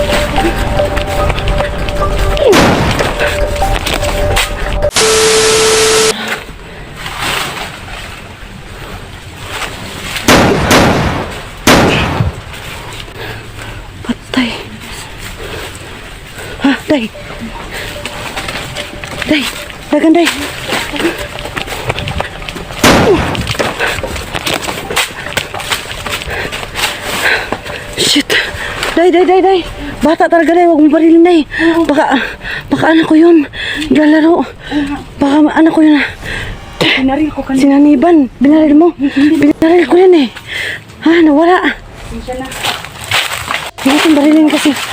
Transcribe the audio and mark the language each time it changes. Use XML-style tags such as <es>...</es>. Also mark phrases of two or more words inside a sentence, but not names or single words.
<tl>Patay. Ha, Day. Day. Dagan, Day. Shit. Day. Bata talaga, Day. Huwag mo barilin, Day. Baka anak ko yun. Naglalaro. Baka anak ko yun. Binaril ko kanina. Sinaniban. Binaril mo. Binaril ko yan eh. Ha, nawala. Siya na. Hindi natin barilin kasi.</tl>